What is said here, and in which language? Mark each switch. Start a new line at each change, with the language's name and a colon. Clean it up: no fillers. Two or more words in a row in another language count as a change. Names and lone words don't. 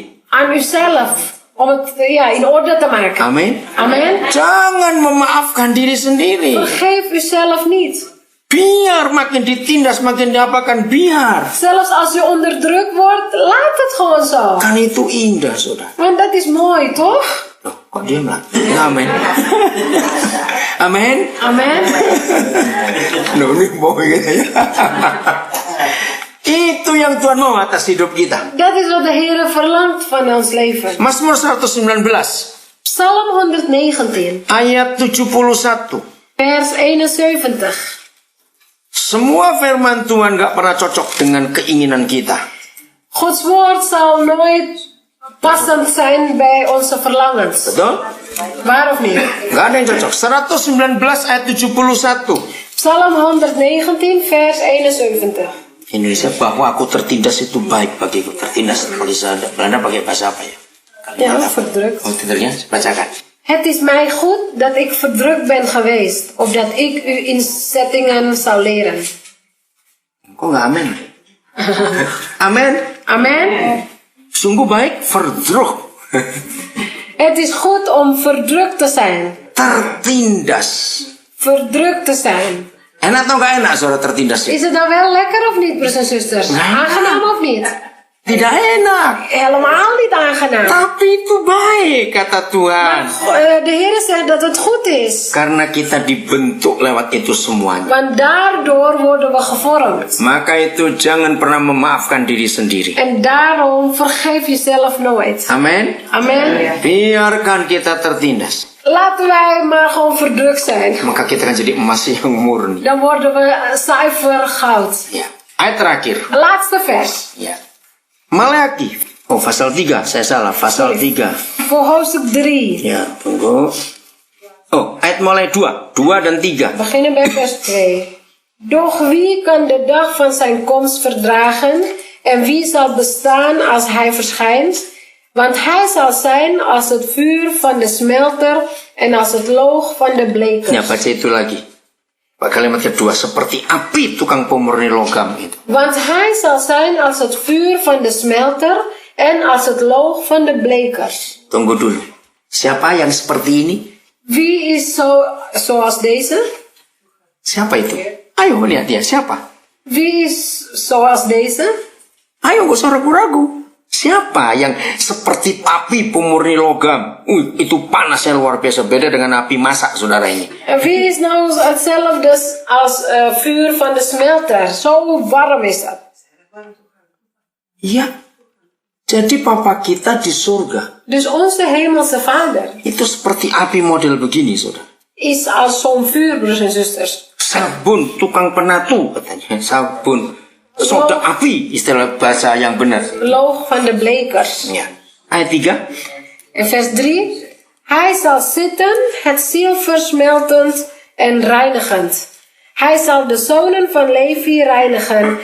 Dutch: aan uzelf. Om het in orde te maken.
Indonesian: Amin.
Dutch: Amen.
Indonesian: Jangan memaafkan diri sendiri.
Dutch: Vergeef uzelf niet.
Indonesian: Biar makin ditindas, makin diapakan, biar.
Dutch: Zelfs als u onderdrukt wordt, laat het gewoon zo.
Indonesian: Kan itu indah, saudara.
Dutch: Want dat is mooi, toch?
Indonesian: Loh, kok diam lah? Amin. Amin.
Dutch: Amen.
Indonesian: Loh, ini mau gitu ya. Itu yang Tuhan mau atas hidup kita.
Dutch: Dat is wat de Heer verlangt van ons leven.
Indonesian: Mazmur 119
Dutch: Psalm 119,
Indonesian: ayat 71.
Dutch: vers 71.
Indonesian: Semua firman Tuhan gak pernah cocok dengan keinginan kita.
Dutch: Gods woord zal nooit passend zijn bij onze verlangens.
Indonesian: Betul?
Dutch: Waar of niet?
Indonesian: Gak ada yang cocok. 119 ayat 71.
Dutch: Psalm 119, vers 71.
Indonesian: Indonesia, bahwa aku tertindas itu baik bagiku. Tertindas, kalau di Belanda pakai bahasa apa ya?
Dutch: Ja, verdrukt.
Indonesian: Oh, tidurnya, bacakan.
Dutch: Het is mij goed dat ik verdrukt ben geweest, opdat ik uw inzettingen zal leren.
Indonesian: Kok nggak amin? Amin.
Dutch: Amen.
Indonesian: Sungguh baik,
Dutch: verdruk. Het is goed om verdrukt te zijn.
Indonesian: Tertindas.
Dutch: Verdrukt te zijn.
Indonesian: Enak atau nggak enak saudara tertindas?
Dutch: Is het dan wel lekker of niet, broers en zusters? Aangenaam of niet?
Indonesian: Tidak enak.
Dutch: Helemaal niet aangenaam.
Indonesian: Tapi itu baik, kata Tuhan.
Dutch: De Heer zegt dat het goed is.
Indonesian: Karena kita dibentuk lewat itu semuanya.
Dutch: Want daardoor worden we gevormd.
Indonesian: Maka itu jangan pernah memaafkan diri sendiri.
Dutch: En daarom vergeef jezelf nooit.
Indonesian: Amin.
Dutch: Amen.
Indonesian: Biarkan kita tertindas.
Dutch: Laten wij maar gewoon verdrukt zijn.
Indonesian: Maka kita akan jadi emas yang murni.
Dutch: Dan worden we zuiver goud.
Indonesian: Ya. Ayat terakhir.
Dutch: Laatste vers.
Indonesian: Ya. Maleaki. Oh, pasal 3. Saya salah. Pasal 3.
Dutch: Voor hoofdstuk 3.
Indonesian: Ya, tunggu. Oh, ayat mulai 2. 2 dan 3.
Dutch: Beginnen bij vers 2. Doch wie kan de dag van zijn komst verdragen? En wie zal bestaan als hij verschijnt? Want hij zal zijn als het vuur van de smelter en als het loog van de blekers.
Indonesian: Ya, baca itu lagi. Kalimat kedua, seperti api tukang pemurni logam itu.
Dutch: Want hij zal zijn als het vuur van de smelter en als het loog van de blekers.
Indonesian: Tunggu dulu. Siapa yang seperti ini?
Dutch: Wie is zoals deze?
Indonesian: Siapa itu? Ayo lihat dia, siapa?
Dutch: Wie is zoals deze?
Indonesian: Ayo, gak usah ragu-ragu. Siapa yang seperti api pemurni logam? Itu panasnya luar biasa. Beda dengan api masak, saudara ini.
Dutch: Wie is nou hetzelfde als vuur van de smelter? Zo warm is dat.
Indonesian: Iya. Jadi papa kita di surga
Dutch: Dus onze hemelse vader
Indonesian: itu seperti api model begini, saudara.
Dutch: is als zo'n vuur, broers en zusters.
Indonesian: Sabun, tukang penatu katanya. Sabun, soda api, istilah bahasa yang benar.
Dutch: Loog van de blekers.
Indonesian: Ya. Ayat 3.
Dutch: In vers 3. Hij zal zitten, het zilver smeltend en reinigend. Hij zal de zonen van Levi reinigen.